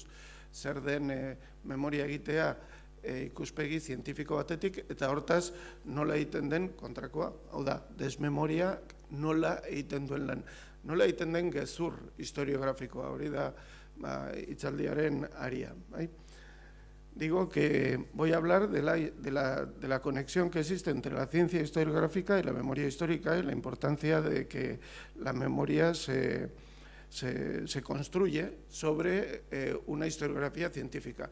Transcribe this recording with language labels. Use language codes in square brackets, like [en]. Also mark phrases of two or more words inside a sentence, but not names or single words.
[eu] Zer den memoria egitea ikuspegi zientifiko batetik, eta hortaz nola egiten den kontrakoa. Hau da, desmemoria nola egiten duen lan. Nola egiten den gezur historiografikoa, hori da hitzaldiaren aria. [es] Digo que voy a hablar de la conexión que existe entre la ciencia historiográfica y la memoria histórica y la importancia de que la memoria se construye sobre una historiografía científica.